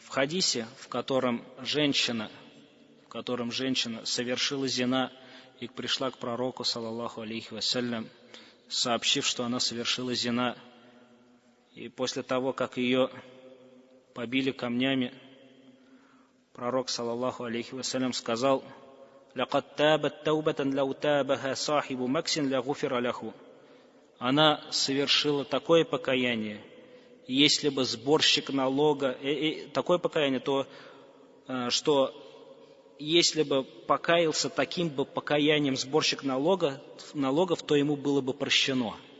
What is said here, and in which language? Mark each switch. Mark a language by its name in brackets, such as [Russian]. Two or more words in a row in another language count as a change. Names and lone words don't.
[Russian] хадисе, в котором женщина совершила зина и пришла к пророку, [Arabic] صلى الله عليه وسلم, [Russian] сообщив, что она совершила зина, и после того, как ее побили камнями, пророк, [Arabic] صلى الله عليه وسلم, сказал: لقد تابت توبة لو تابها صاحب مكس لغفر له». [Russian] Она совершила такое покаяние, если бы сборщик налога, такое покаяние, что если бы покаялся таким бы покаянием сборщик налогов, то ему было бы прощено.